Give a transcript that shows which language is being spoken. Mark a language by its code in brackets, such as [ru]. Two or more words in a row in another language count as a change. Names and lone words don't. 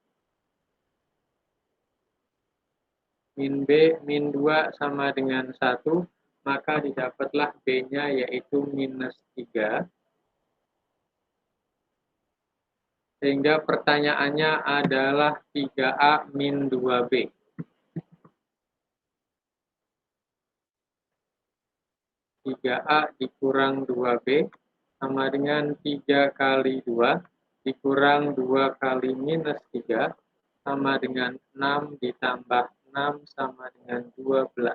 [id] Min B min 2 sama dengan 1, maka didapatlah B-nya yaitu minus 3. Sehingga pertanyaannya adalah 3A min 2B. 3A dikurang 2B sama dengan 3 kali 2 dikurang 2 kali minus 3 sama dengan 6 ditambah 6 sama dengan 12.